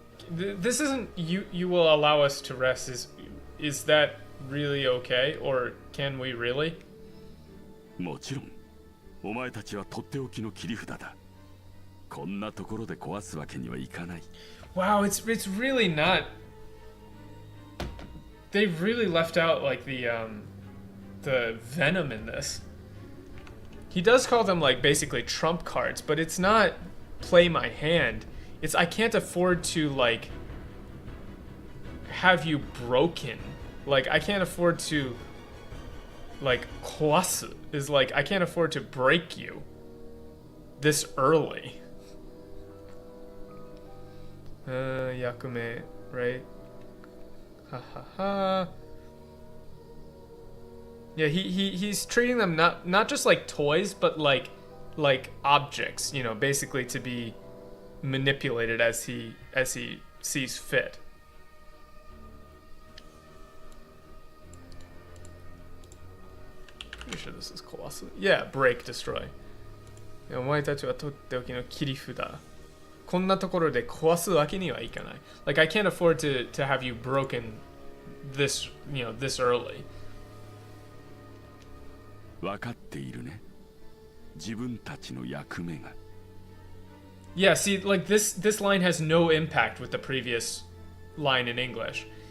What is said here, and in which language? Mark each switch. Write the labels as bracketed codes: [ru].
[en] This isn't you will allow us to rest. Is that really okay, or can we really? [ja] もちろん、お前たちはとっておきの切り札だ。こんなところで壊すわけにはいかない。 [en] Wow, it's really not. They really left out like the venom in this. He does call them like basically trump cards, but it's not play my hand. It's I can't afford to like have you broken. Like I can't afford to like [ja] kwasu [en] is like I can't afford to break you this early. [ja] Yakume, [en] right? Ha ha ha. Yeah, he's treating them not just like toys, but like objects, basically to be manipulated as he sees fit. Pretty sure this is colossal. Yeah, break, destroy. [ja] お前たちはとっておきの切り札。こんなところで壊すわけにはいかない。 [en] Like I can't afford to have you broken this early. [ja] 分かっているね。自分たちの役目が。 [en] Yeah, see, like this line has no impact with the previous line in English.